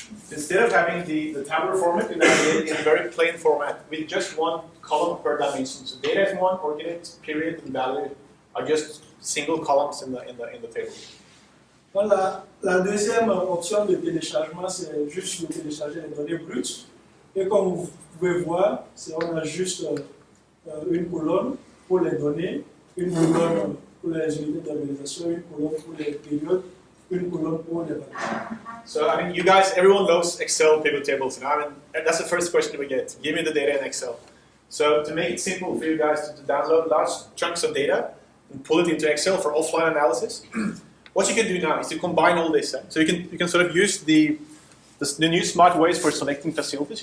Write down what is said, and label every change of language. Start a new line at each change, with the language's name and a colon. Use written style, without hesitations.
English: Instead of having the tabular format, you now get it in a very plain format with just one column per dimension. So data is one, ordinate, period, and value are just single columns in the table.
French: Voilà. La deuxième option de téléchargement, c'est juste de télécharger les données brutes. Et comme vous pouvez voir, on a juste une colonne pour les données, une colonne pour les unités d'organisation, une colonne pour les périodes, une colonne pour les valeurs.
English: So, I mean, you guys, everyone knows Excel pivot tables. And I mean, that's the first question we get. Give me the data in Excel. So, to make it simple for you guys to download large chunks of data and pull it into Excel for offline analysis, what you can do now is to combine all this. So you can sort of use the new smart ways for selecting facilities.